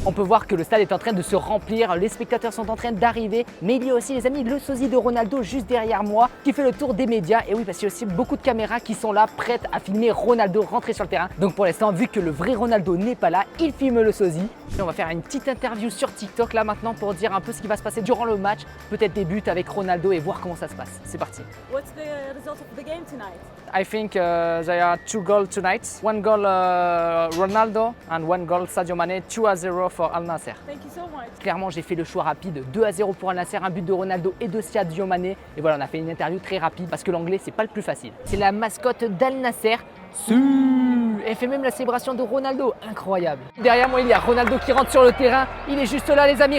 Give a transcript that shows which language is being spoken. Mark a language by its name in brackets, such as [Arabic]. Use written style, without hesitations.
[French] On peut voir que le stade est en train de se remplir, les spectateurs sont en train d'arriver, mais il y a aussi les amis le sosie de Ronaldo juste derrière moi qui fait le tour des médias. Et oui, parce qu'il y a aussi beaucoup de caméras qui sont là prêtes à filmer Ronaldo rentrer sur le terrain. Donc pour l'instant, vu que le vrai Ronaldo n'est pas là, il filme le sosie. Et on va faire une petite interview sur TikTok là maintenant pour dire un peu ce qui va se passer durant le match, peut-être des buts avec Ronaldo et voir comment ça se passe. C'est parti. [English] What's the result of the game tonight? I think there are 2 goals tonight. 1 goal Ronaldo and 1 goal Sadio Mane, 2-0 for Al Nassr. Thank you so much. [French] Clairement, j'ai fait le choix rapide, 2-0 pour Al Nassr, un but de Ronaldo et de Sadio Mane. Et voilà, on a fait une interview très rapide parce que l'anglais, c'est pas le plus facile. C'est la mascotte d'Al Nassr. Elle fait même la célébration de Ronaldo, incroyable. Derrière moi, il y a Ronaldo qui rentre sur le terrain. Il est juste là, les amis.